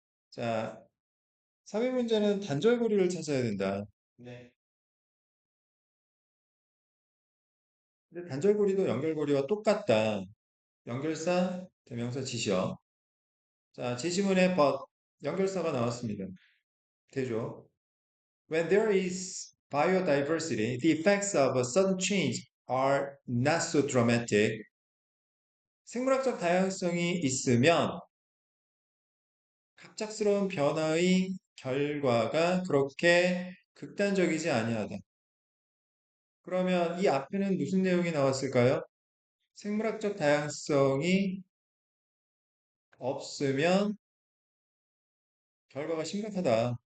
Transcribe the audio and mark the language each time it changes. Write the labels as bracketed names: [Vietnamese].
[Korean] 자, 3인 문제는 단절고리를 찾아야 된다. 네. 근데 단절고리도 연결고리와 똑같다. 연결사, 대명사, 지시어. 자, 지시문에 but 연결사가 나왔습니다. 되죠? [English] When there is biodiversity, the effects of a sudden change are not so dramatic. [Korean] 생물학적 다양성이 있으면 갑작스러운 변화의 결과가 그렇게 극단적이지 아니하다. 그러면 이 앞에는 무슨 내용이 나왔을까요? 생물학적 다양성이 없으면 결과가 심각하다.